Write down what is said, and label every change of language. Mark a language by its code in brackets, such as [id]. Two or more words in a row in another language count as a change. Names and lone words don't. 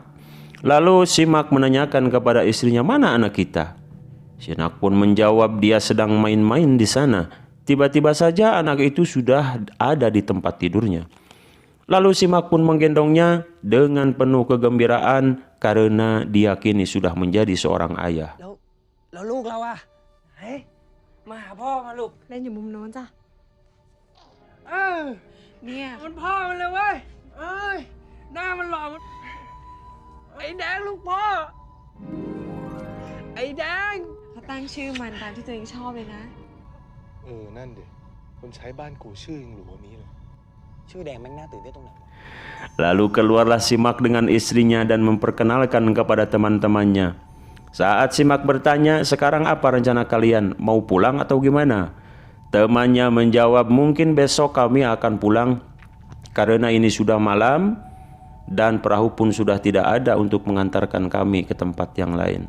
[id] Lalu Simak menanyakan kepada istrinya, "Mana anak kita?" Sinak pun menjawab dia sedang main-main di sana. Tiba-tiba saja anak itu sudah ada di tempat tidurnya. Lalu Simak pun menggendongnya dengan penuh kegembiraan karena dia kini sudah menjadi seorang ayah. [th] แล้วลูกเราอะไหนมาหาพ่อมาลูก เล่นอยู่มุมโน้นจ้ะ เนี่ย มันพ่อมันเลยเว้ยเอ้ยหน้ามันหล่อมันไอ้แดงลูกพ่อไอ้แดง เขาตั้งชื่อมันตามที่ตัวเองชอบเลยนะ นั่นดิคนใช้บ้านกูชื่อยังหรูกว่านี้เลย ชื่อแดงแม่งน่าตื่นเต้นตรงไหน [id] Lalu keluarlah Simak dengan istrinya dan memperkenalkan kepada teman-temannya. Saat Simak bertanya, "Sekarang apa rencana kalian? Mau pulang atau gimana?" Temannya menjawab, "Mungkin besok kami akan pulang karena ini sudah malam dan perahu pun sudah tidak ada untuk mengantarkan kami ke tempat yang lain."